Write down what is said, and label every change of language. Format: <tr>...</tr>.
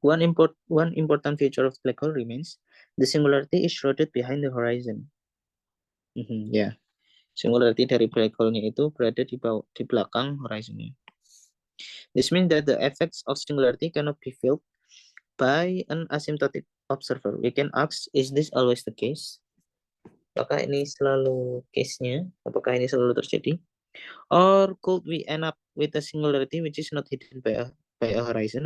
<en>One important feature of black hole remains the singularity is shrouded behind the horizon.</en> <id>Ya, singularity dari black hole-nya itu berada di belakang horizon-nya.</id> <en>This means that the effects of singularity cannot be felt by an asymptotic observer. We can ask, is this always the case?</en> <id>Apakah ini selalu case-nya? Apakah ini selalu terjadi?</id> <en>Or could we end up with a singularity which is not hidden by a horizon?</en>